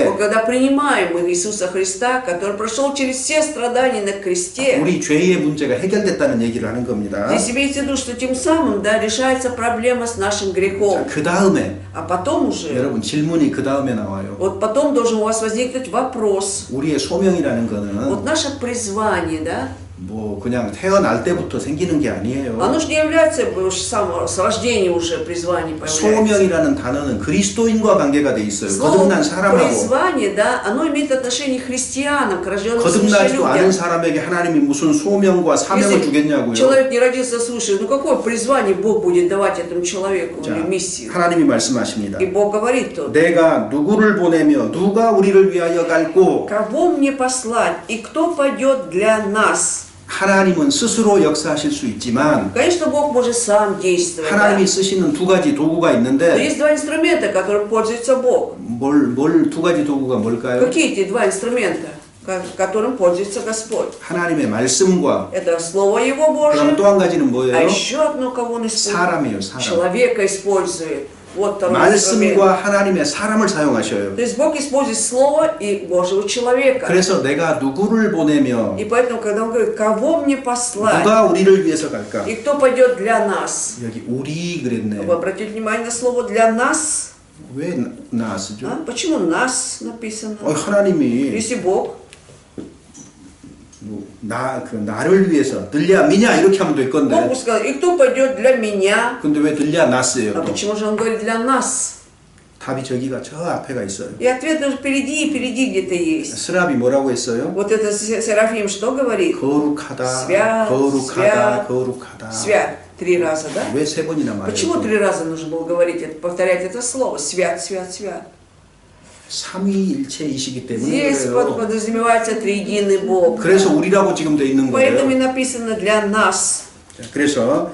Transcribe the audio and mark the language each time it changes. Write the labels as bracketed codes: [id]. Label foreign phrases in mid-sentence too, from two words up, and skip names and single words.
[ru] Вот когда принимаем мы Иисуса Христа, который прошел через все страдания на кресте, [ko] 우리 죄의 문제가 해결됐다는 얘기를 하는 겁니다. [ru] здесь имеется в виду, что тем самым, да, решается проблема с нашим грехом. [ko] 그 다음에 [ru] А потом уже, [ko] 여러분 질문이 그 다음에 나와요. [ru] вот потом должен у вас возникнуть вопрос. [ko] 우리의 소명이라는 [ru] Вот [ko] 거는 [ru] наше призвание, да, [ko] 뭐 그냥 태어날 때부터 생기는 게 а니에요. [ru] оно же не является с рождения уже призвание появляется. [ko] 소명이라는 단어는 그리스도인과 관계가 돼 있어요. [ru] Слово [ko] 거듭난 사람하고 [ru] призвание, да, оно имеет отношение к христианам, к рожденным свыше [ko] 거듭나지도 않은 [ru] людям. [ko] 사람에게 하나님이 무슨 소명과 사명을 주겠냐고요. [ru] человек не родился свыше, ну какое призвание Бог будет давать этому человеку [ko] 자, [ru] или миссию? [ko] 하나님이 말씀하십니다. [ru] И Бог говорит тут, [ko] 내가 누구를 보내며 누가 우리를 위하여 갈고 [ru] кого мне послать и кто пойдет для нас? [ko] 하나님은 스스로 역사하실 수 있지만 [ru] Конечно, Бог может сам действовать. Да? [ko] 하나님이 쓰시는 두 가지 도구가 [ru] Но [ko] 있는데 [ru] есть два инструмента, которым пользуется Бог. [ko] 뭘 두 가지 도구가 뭘까요? [ru] Какие эти два инструмента, которым пользуется Господь? [ko] 하나님의 말씀과 [ru] Это Слово Его [ko] 그다음 [ru] Божие, [ko] 또 한 가지는 [ru] а [ko] 뭐예요? [ru] еще одно, кого Он использует? [ko] 사람이에요, 사람. [ru] Человека использует. Вот второй инструмент. [ko] 말씀과 하나님의 사람을 사용하셔요. [ru] То есть Бог использует Слово и Божьего человека. [ko] 그래서 내가 누구를 보내며 [ru] И поэтому, когда Он говорит, кого мне послать, [ko] 누가 우리를 위해서 갈까? [ru] и кто пойдет для нас? [ko] 여기 우리 그랬네. [ru] Вы обратите внимание на слово «для нас»? [ko] 왜 나쓰죠? [ru] А? Почему «нас» написано? [ko] 하나님이 [ru] Если Бог, [ko] 나를 위해서 들랴 미냐 이렇게 하면 될 건데 [ru] Бог бы сказал, и кто пойдет для меня? [ko] 근데 왜 들랴 났어요? [ru] А [ko] 또 [ru] почему же Он говорит «для нас»? [ko] 답이 저기가 저 앞에가 있어요. [ru] И ответ даже впереди где-то есть. [ko] 스랍이 뭐라고 했어요? [ru] Вот это Серафим что говорит? [ko] 거룩하다, [ru] свят, [ko] 거룩하다, [ru] свят, [ko] 거룩하다. [ru] Свят. 3 раза, да? [ko] 왜 세 번이나 [ru] Почему [ko] 말해요? [ru] 3 раза нужно было говорить, повторять это слово? Свят, свят, свят. [ko] 삼위일체이시기 때문에 [ru] Здесь [ko] 그래요. [ru] подразумевается триединый Бог. [ko] 그래서 우리라고 지금 돼 있는 [ru] Поэтому и [ko] 거예요. [ru] написано для нас. [ko] 그래서